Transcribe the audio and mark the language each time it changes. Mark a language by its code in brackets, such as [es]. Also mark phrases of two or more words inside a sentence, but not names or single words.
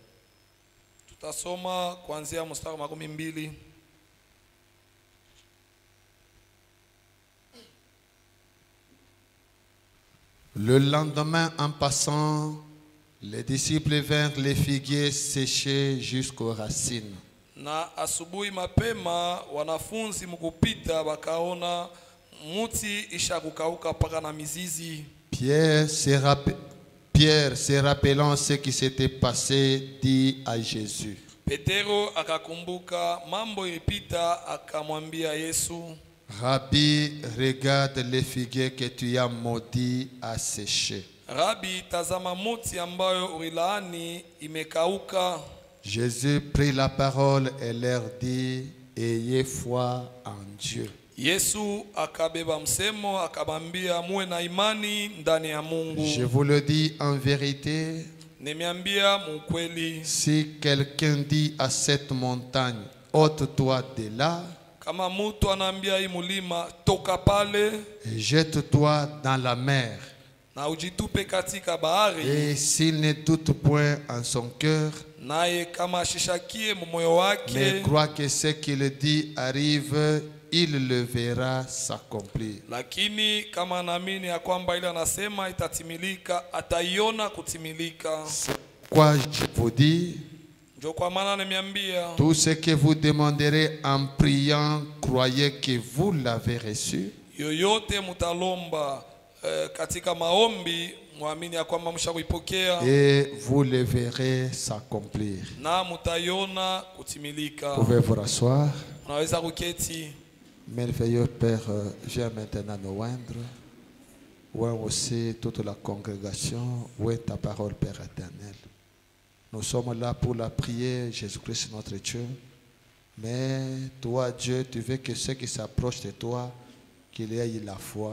[fr] Le lendemain, en passant, les disciples vinrent les figuiers séchés jusqu'aux racines. [sw] Na asubuhi mapema wanafunzi mkupita wakaona muti ishakukauka paka na mizizi. [fr] Pierre, se rappelant ce qui s'était passé, dit à Jésus. [sw] Petero akakumbuka mambo ilipita akamwambia Yesu, [fr] Rabbi, regarde les figuiers que tu as maudits à sécher. [sw] Rabbi, tazama muti ambayo ulilaani imekauka. [fr] Jésus prit la parole et leur dit, ayez foi en Dieu. [sw] Yesu akabeba msemo akabambia muwe na imani ndani ya Mungu. [fr] Je vous le dis en vérité, [sw] nimeambia mukweli, [fr] si quelqu'un dit à cette montagne, ôte-toi de là, [sw] Kama mtu anaambia hii mulima toka pale, [fr] jette-toi dans la mer. [sw] Na ujitupe katika bahari. [fr] Et s'il ne doute point en son cœur, [sw] naye kama ashishakie moyo wake, [fr] mais croit que ce qu'il dit arrive, il le verra s'accomplir. [sw] Lakini kama anaamini ya kwamba ile anasema itatimilika, ataiona kutimilika. [fr] Quoi je vous dis, [sw] ndio kwa maana nimeambia, [fr] tout ce que vous demanderez en priant, croyez que vous l'avez reçu. [sw] Yoyote mutalomba katika maombi, muamini ya kwamba mshakuipokea, [fr] et vous le verrez s'accomplir. [sw] Na mutaiona kutimilika. [fr] Pouvez vous rasseoir. [sw] Unaweza kuketi. [fr] Merveilleux Père, viens maintenant nous oindre. Où est aussi toute la congrégation, où est ta parole, Père éternel. Nous sommes là pour la prier, Jésus-Christ notre Dieu. Mais toi, Dieu, tu veux que ceux qui s'approchent de toi, qu'il y ait la foi.